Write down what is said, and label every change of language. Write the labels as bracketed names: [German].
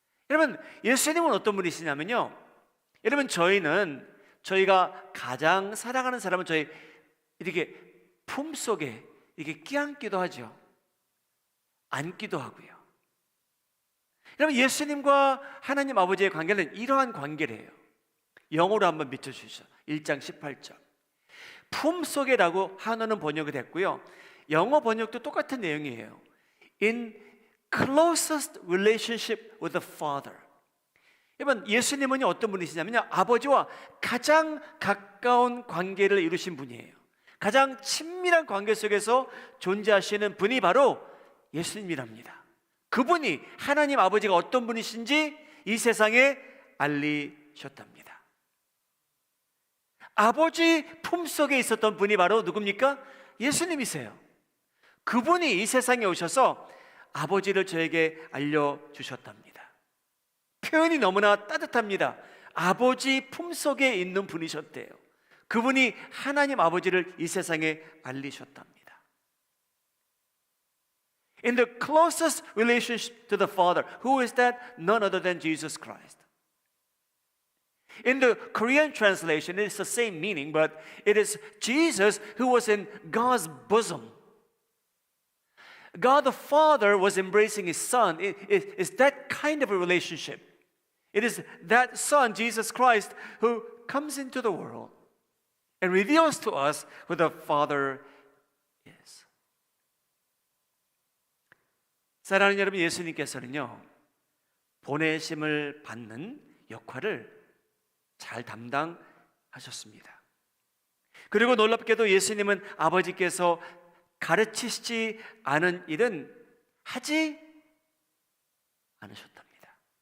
[Korean] 여러분, 예수님은 어떤 분이시냐면요, 여러분, 저희가 가장 사랑하는 사람은 저희 이렇게 품속에 이렇게 끼안기도 하죠. 안기도 하고요. 여러분, 예수님과 하나님 아버지의 관계는 이러한 관계래요. 영어로 한번 비춰주시죠. 1장 18절. 품속에라고 한어는 번역이 됐고요, 영어 번역도 똑같은 내용이에요. [English] In closest relationship with the Father. [Korean] 여러분, 예수님은 어떤 분이시냐면요, 아버지와 가장 가까운 관계를 이루신 분이에요. 가장 친밀한 관계 속에서 존재하시는 분이 바로 예수님이랍니다. 그분이, 하나님 아버지가 어떤 분이신지 이 세상에 알리셨답니다. 아버지 품속에 있었던 분이 바로 누굽니까? 예수님이세요. 그분이 이 세상에 오셔서 아버지를 저에게 알려주셨답니다. 표현이 너무나 따뜻합니다. 아버지 품속에 있는 분이셨대요. 그분이 하나님 아버지를 이 세상에 알리셨답니다. [English] In the closest relationship to the Father, who is that? None other than Jesus Christ. In the Korean translation, it's the same meaning, but it is Jesus who was in God's bosom. God the Father was embracing His Son. It's that kind of a relationship. It is that Son, Jesus Christ, who comes into the world and reveals to us who the Father is. [Korean] 사랑하는 여러분, 예수님께서는요, 보내심을 받는 역할을 잘 담당하셨습니다. 그리고 놀랍게도 예수님은 아버지께서 가르치시지 않은 일은 하지 않으셨답니다.